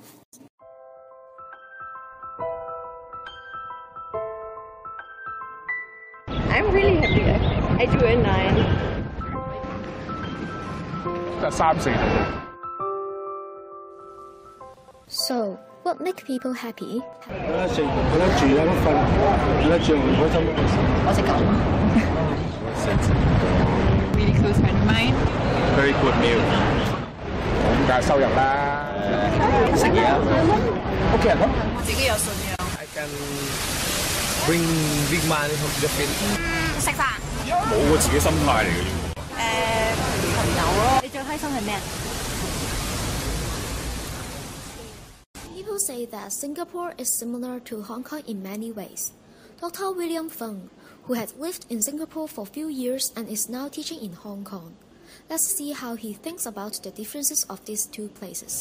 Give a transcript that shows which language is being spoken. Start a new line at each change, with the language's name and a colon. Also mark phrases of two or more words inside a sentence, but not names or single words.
English: I'm really happy. I do a 9. 3、4 So, what makes people happy?
Cantonese: 有得食，有得住，有得瞓，有得着，開心。我隻狗。
English: Really close friend of mine. Very good meal.
Cantonese: 咁梗係收入啦。食嘢啊，屋企人咯。我自己有信仰。
English: I can bring big money from the field.
Cantonese: 食飯。冇個自己心態嚟嘅啫。朋友咯。你最開心係咩？
English: People say that Singapore is similar to Hong Kong in many ways. Dr. William Feng, who had lived in Singapore for a few years and is now teaching in Hong Kong. Let's see how he thinks about the differences of these two places.